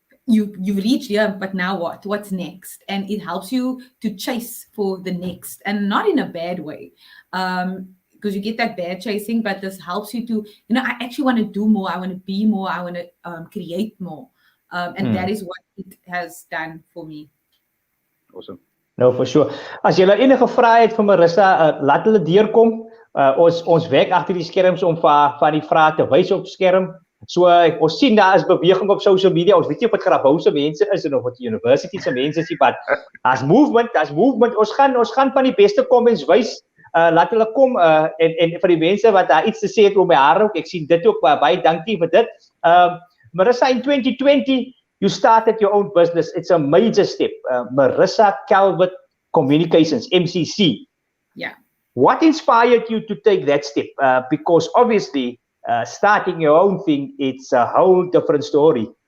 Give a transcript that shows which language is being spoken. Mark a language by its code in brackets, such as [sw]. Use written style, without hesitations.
[en] You've reached here, but now what? What's next? And it helps you to chase for the next, and not in a bad way. Because you get that bad chasing, but this helps you to, I actually want to do more. I want to be more. I want to create more. And that is what it has done for me. Awesome. No, for sure. [af] As jy enige vrae het vir Marisa, laat hulle deurkom. Ons werk agter die skerms om van die vrae te wys op skerm. So ons sien daar is beweging op social media. Ons weet nie of dit Grabouwse mense is en of dit university se mense is, maar as movement. Ons gaan van die beste comments wys. Laat hulle kom en vir die mense wat daar iets te sê het oor my haar ook. Ek sien dit ook baie dankie vir dit. [en] Marisa, in 2020 you started your own business. It's a major step. Marisa Calvert Communications, MCC. Yeah. What inspired you to take that step? Because obviously, starting your own thing, it's a whole different story.